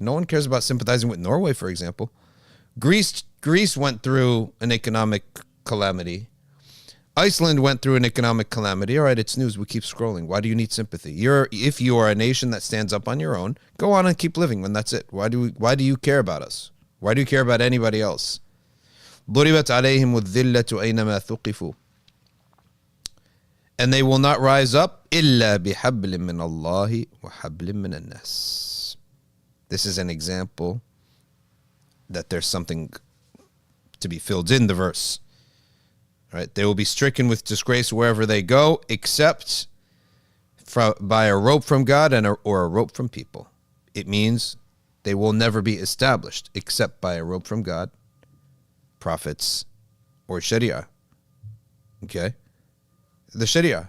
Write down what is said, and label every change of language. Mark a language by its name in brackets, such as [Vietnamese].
[English] No one cares about sympathizing with Norway, for example. Greece went through an economic calamity. Iceland went through an economic calamity. All right, it's news. We keep scrolling. Why do you need sympathy? If you are a nation that stands up on your own, go on and keep living when that's it. Why do you care about us? Why do you care about anybody else? [Arabic] ضُرِبَتْ عَلَيْهِمُ الذِّلَّةُ أَيْنَمَا ثُقِفُوا. [English] And they will not rise up [Arabic] إِلَّا بِحَبْلٍ مِّنَ اللَّهِ وَحَبْلٍ مِّنَ النَّاسِ. [English] This is an example that there's something to be filled in the verse. Right? They will be stricken with disgrace wherever they go, except by a rope from God or a rope from people. It means they will never be established except by a rope from God, prophets, or Sharia. Okay? The Sharia.